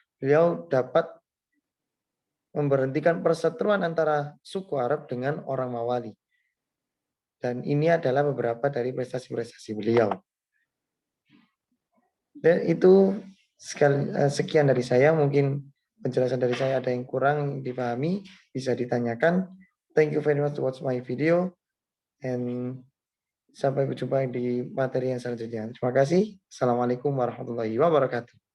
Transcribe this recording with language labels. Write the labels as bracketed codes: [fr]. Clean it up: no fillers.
[id] Beliau dapat memberhentikan perseteruan antara suku Arab dengan orang Mawali. Dan ini adalah beberapa dari prestasi-prestasi beliau. Dan itu sekian dari saya. Mungkin penjelasan dari saya ada yang kurang dipahami, bisa ditanyakan. [en] Thank you very much to watch my video. [id] And sampai berjumpa di materi yang selanjutnya. Terima kasih. Assalamualaikum warahmatullahi wabarakatuh.